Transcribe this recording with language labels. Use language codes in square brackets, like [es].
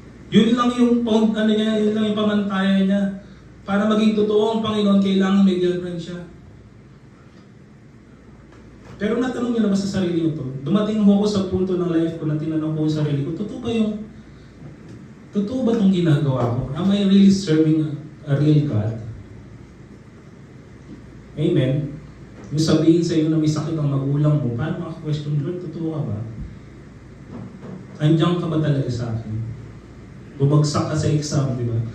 [tl] Yun lang yung yun lang yung pamantayan niya. Para maging totoo ang Panginoon, kailangan may girlfriend siya. Pero natanong niyo na ba sa sarili niyo to? Dumating ako sa punto ng life ko na tinanong ko sa sarili ko, totoo ba itong ginagawa ko? [en] Am I really serving a real God? [tl] Amen? Yung sabihin sa iyo na may sakit ang magulang mo, paano maka-question, Lord, totoo ka ba? Andiyan ka ba talaga sa akin? Bumagsak ka sa exam, di ba?